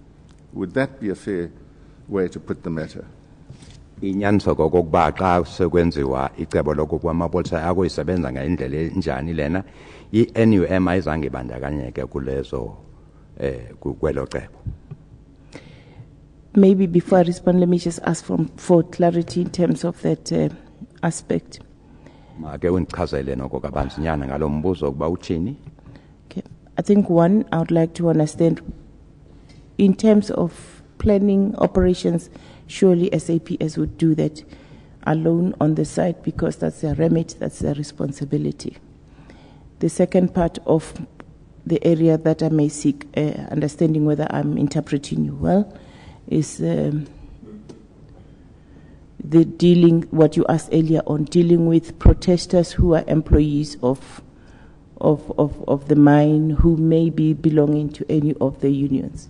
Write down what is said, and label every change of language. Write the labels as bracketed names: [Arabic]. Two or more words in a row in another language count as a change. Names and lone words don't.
[English] Would that be a fair way to put the matter? [Xhosa] Inyaniso kokuba xa sekwenziwa icebo lokuba amapolisa akuyisebenza ngendlela enjani lena i-NUM ayizange ibandakanyeke kulezo kwelo cebo. [English] Maybe before I respond, let me just ask for clarity in terms of that aspect. [Xhosa] Make undichazele noko kabanzinyana ngalo mbuzo ukuba uthini. [English] Okay. I think one, I would like to understand in terms of planning operations, surely SAPS would do that alone on the site because that's their remit, that's their responsibility. The second part of the area that I may seek understanding whether I'm interpreting you well is the dealing, what you asked earlier on, dealing with protesters who are employees of the mine who may be belonging to any of the unions.